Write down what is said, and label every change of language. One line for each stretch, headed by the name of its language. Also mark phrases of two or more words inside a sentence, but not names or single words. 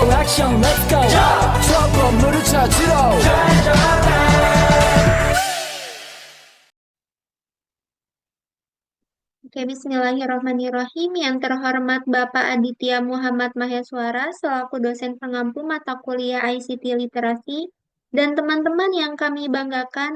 Korean: 액션
English: let's go
Korean: 저 건물을 찾으러
Arabic: Oke, بسم الله الرحمن الرحيم.
Indonesian: Yang terhormat Bapak Aditya Muhammad Maheswara selaku dosen pengampu mata kuliah ICT Literasi dan teman-teman yang kami banggakan.